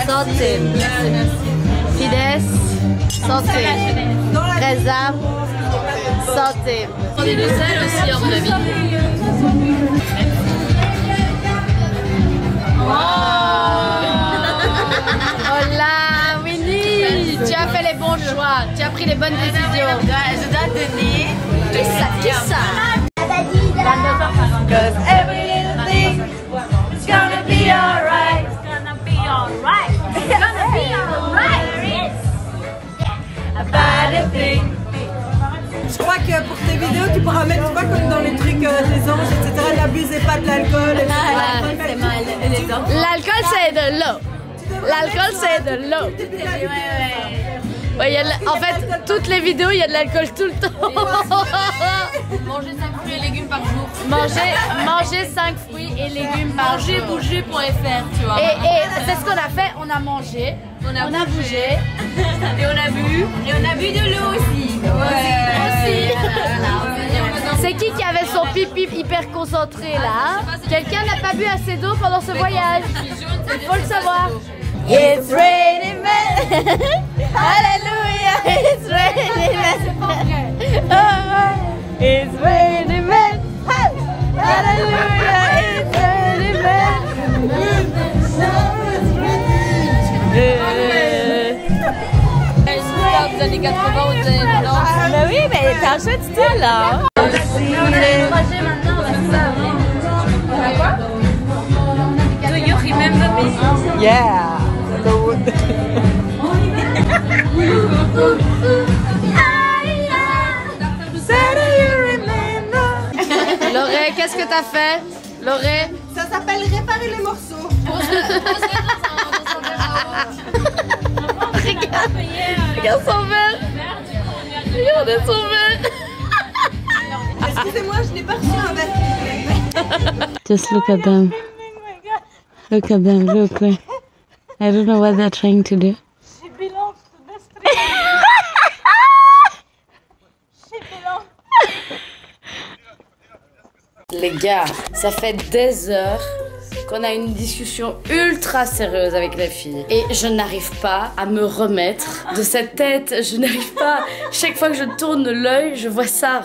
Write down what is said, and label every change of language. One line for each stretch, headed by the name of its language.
French: Santé. Fides. Santé. Reza. Santé. Prenez le sel aussi à mon avis. Oh là, Winnie, tu as fait les bons choix, tu as pris les bonnes décisions. Je dois donner. Qui ça? Qui ça?
English: Cause every little thing is gonna be alright. It's gonna be alright. It's gonna be alright. About a thing.
French: Je crois que pour tes vidéos, tu pourras mettre, tu vois, comme dans les trucs des anges, etc. N'abusez pas de l'alcool. C'est mal. L'alcool c'est de l'eau. L'alcool c'est de l'eau. Ouais, en fait, toutes les vidéos, il y a de l'alcool tout le temps. Manger 5 fruits et légumes par jour. Manger 5 fruits et légumes par jour. Bouger.fr, tu vois. Et c'est ce qu'on a fait, on a mangé, on a bougé. Et on a bu. Et on a bu de l'eau aussi. Ouais. C'est qui avait son pipi hyper concentré là? Quelqu'un n'a pas bu assez d'eau pendant ce voyage? Il faut le savoir.
English: It's raining men. Hallelujah, it's raining men. It's raining men. Hallelujah, it's raining men.
French: Des années 80 ou des années 90. Bah oui, mais t'as un chouette style là. On a le trajet maintenant, on va faire ça. On a quoi?
English: Do you remember me? Yeah.
French: Loré, qu'est-ce que t'as fait? Loré? Ça s'appelle réparer les morceaux. Regarde son verre. Regardez son verre. Excusez-moi, je n'ai pas reçu un verre.
English: Just look at them. Look at them, look. I don't know what they're trying to do. She belongs to the street. She belongs.
French: Les gars, ça fait des heures qu'on a une discussion ultra sérieuse avec la fille. Et je n'arrive pas à me remettre de cette tête. Je n'arrive pas. Chaque fois que je tourne l'œil, je vois ça.